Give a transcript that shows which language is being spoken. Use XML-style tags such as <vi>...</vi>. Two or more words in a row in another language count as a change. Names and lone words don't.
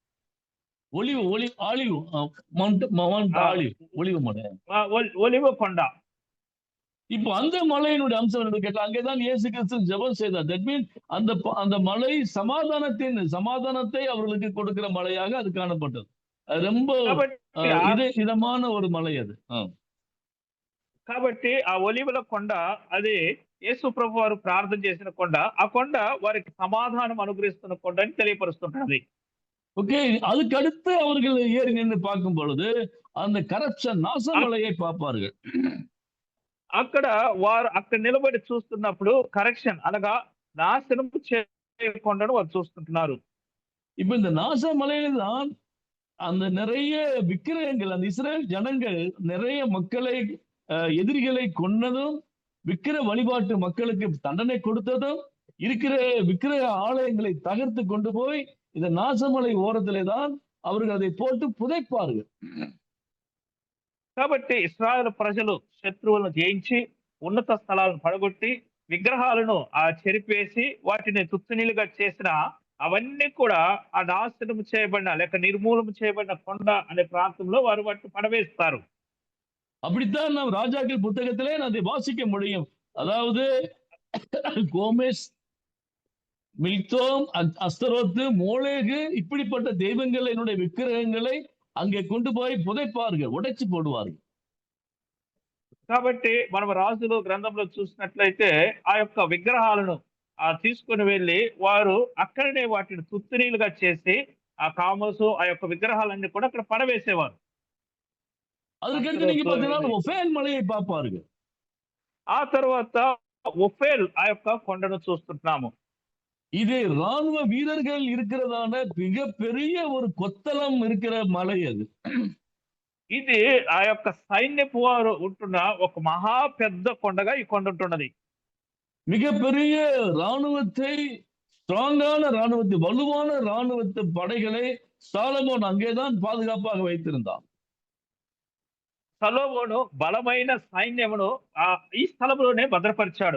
<en>Olive Mount ఆ,</en> <ta>ஆலிவ் ஒலிவ மலை.</ta> <te>ఒలివ కొండ.</te> <ta>இப்போ அந்த மலையினுடைய அம்சம் என்னன்னு கேட்டா அங்கேதான் இயேசு கிறிஸ்து ஜெபம் செய்தார்.</ta> <en>that mean</en> <ta>அந்த மலை சமாதானத்தை அவர்களுக்கு கொடுக்கிற மலையாக அது காணப்பட்டது. அது ரொம்ப</ta> <te>కాబట్టి</te> <ta>இதமான ஒரு மலை அது.</ta> <te>కాబట్టి ఆ ఒలివల కొండ అది యేసు ప్రభు వారు ప్రార్థన చేసిన కొండ. ఆ కొండ వారికి సమాధానం అనుగ్రహిస్తున్న కొండ అని తెలియపరుస్తుంటది.</te> <ta>ஓகே, அதுக்கு அடுத்து அவர்கள் ஏறி நின்று பார்க்கும் பொழுது அந்த கரப்ஷன் நாசமலையை பார்ப்பார்கள்.</ta> <te>అక్కడ వారు అక్కడ నిలబడి చూస్తున్నప్పుడు కరెక్షన్ అనగా నాశనం చేయకుండాను వారు చూస్తుంటున్నారు.</te> <ta>இப்ப இந்த நாசமலையில தான் அந்த நிறைய விக்கிரகங்கள், அந்த இஸ்ரேல் ஜனங்கள் நிறைய மக்களை எதிரிகளை கொன்னதும், விக்கிர வழிபாட்டு மக்களுக்கு தண்டனை கொடுத்ததும், இருக்கிற விக்கிரக ஆலயங்களை தகர்த்து கொண்டு போய் இந்த நாசமலை ஓரத்திலே தான் அவர்கள் அதை போட்டு புதைப்பார்கள்.</ta> <te>కాబట్టి ఇశ్రాయేలు ప్రజలు శత్రువులను జయించి ఉన్నత స్థలాలను పడగొట్టి విగ్రహాలను చెరిపేసి వాటిని తుత్తునీలుగా చేసిన అవన్నీ కూడా ఆ నాశనం చేయబడిన లేక నిర్మూలన చేయబడిన కొండ అనే ప్రాంతంలో వారు వాటిని పడవేస్తారు.</te> <ta>அப்படித்தான் நாம் ராஜாக்கள் புத்தகத்திலே அதை வாசிக்க முடியும். அதாவது கோமேஸ், மில்தோம், அஸ்தரோத்து, மோளேகு இப்படிப்பட்ட தெய்வங்களினுடைய விக்கிரகங்களை அங்கே கொண்டு போய் புதைப்பார்கள், உடைச்சு போடுவார்கள்.</ta> <te>కాబట్టి మనం రాజులు గ్రంథంలో చూసినట్లయితే ఆ యొక్క విగ్రహాలను తీసుకుని వెళ్ళి వారు అక్కడనే వాటిని తుత్తునీలుగా చేసి ఆ కామోసు ఆ యొక్క విగ్రహాలన్నీ కూడా అక్కడ పడవేసేవారు.</te> <ta>அதுக்கடுத்து நீங்க பார்த்தீங்கன்னா ஒஃபேல் மலையை பார்ப்பார்கள்.</ta> <te>ఆ తర్వాత ఒఫేల్ ఆ యొక్క కొండను చూస్తుంటున్నాము.</te> <ta>இது ராணுவ வீரர்கள் இருக்கிறதான மிகப்பெரிய ஒரு கொத்தளம் இருக்கிற மலை அது.</ta> <te>ఇది ఆ యొక్క సైన్యపు వారు ఉంటున్న ఒక మహా పెద్ద కొండగా ఈ కొండ ఉంటున్నది.</te> <ta>மிகப்பெரிய ராணுவத்தை, ஸ்ட்ராங்கான ராணுவத்தை, வலுவான ராணுவத்தை படைகளை சாலமோன் அங்கேதான் பாதுகாப்பாக வைத்திருந்தான்.</ta> <te>సొలొమోను బలమైన సైన్యమును ఈ స్థలంలోనే భద్రపరిచాడు.</te>